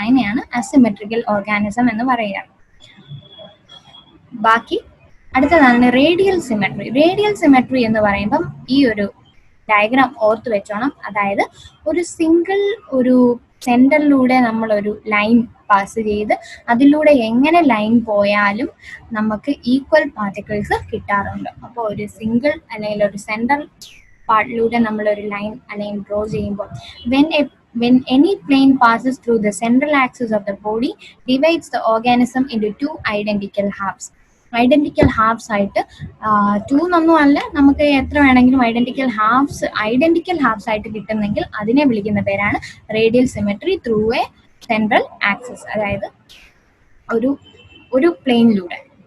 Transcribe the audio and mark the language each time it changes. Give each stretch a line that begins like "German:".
Malayalam: അതിനെയാണ് asymmetrical organism എന്ന് പറയുക. ബാക്കി അടുത്തതാണ് റേഡിയൽ സിമെട്രി. റേഡിയൽ സിമെട്രി എന്ന് പറയുമ്പം ഈ ഒരു ഡയഗ്രാം ഓർത്ത് വെച്ചോണം. അതായത് ഒരു സിംഗിൾ ഒരു സെന്ററിലൂടെ നമ്മളൊരു ലൈൻ പാസ് ചെയ്ത് അതിലൂടെ എങ്ങനെ ലൈൻ പോയാലും നമുക്ക് ഈക്വൽ പാർട്ടിക്കിൾസ് കിട്ടാറുണ്ട്. അപ്പോൾ ഒരു സിംഗിൾ അല്ലെങ്കിൽ ഒരു സെന്റർ പാർട്ടിലൂടെ നമ്മളൊരു ലൈൻ അല്ലെങ്കിൽ ഡ്രോ ചെയ്യുമ്പോൾ
English: when any plane passes through the central axis of the body, divides the organism into 2 identical halves.
Malayalam: Identical halves ആയിട്ട് 2 എന്നൊന്നും അല്ല, നമുക്ക് എത്ര വേണമെങ്കിലും ഐഡന്റിക്കൽ ഹാഫ്സ് ആയിട്ട് കിട്ടുന്നെങ്കിൽ അതിനെ വിളിക്കുന്ന പേരാണ് radial symmetry
English: through a central axis,
Malayalam: അതായത് ഒരു പ്ലെയിനിലൂടെ.